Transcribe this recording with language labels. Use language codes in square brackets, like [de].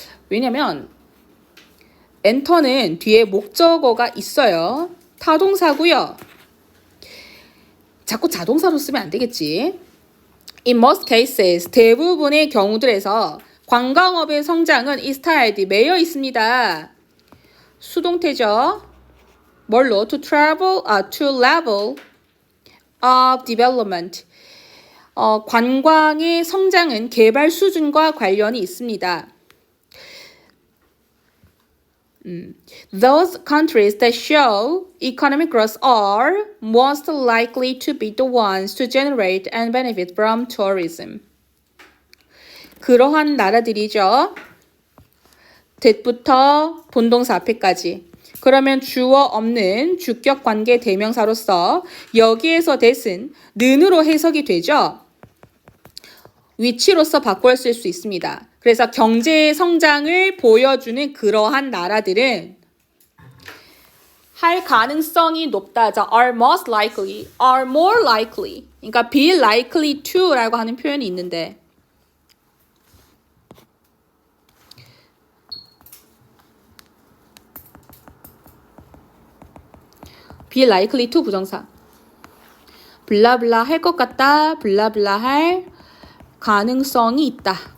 [ko] 왜냐면 enter는 뒤에 목적어가 있어요. 타동사고요. 자꾸 자동사로 쓰면 안 되겠지. [en] In most cases, [ko] 대부분의 경우들에서 관광업의 성장은 [en] is tied, [ko] 매여 있습니다. 수동태죠. 뭘로? [en] To level of development. [ko] 관광의 성장은 개발 수준과 관련이 있습니다. [en] Those countries that show economic growth are most likely to be the ones to generate and benefit from tourism. [ko] 그러한 나라들이죠. that부터 본동사 앞에까지. 그러면 주어 없는 주격 관계 대명사로서 여기에서 that은 는으로 해석이 되죠. 위치로서 바꿔 쓸 수 있습니다. 그래서 경제의 성장을 보여주는 그러한 나라들은 할 가능성이 높다. 자, [en] are most likely, are more likely. [ko] 그러니까 [en] be likely to [ko] 라고 하는 표현이 있는데 be likely to 부정사. 블라블라 할 것 같다. 블라블라 할 가능성이 있다.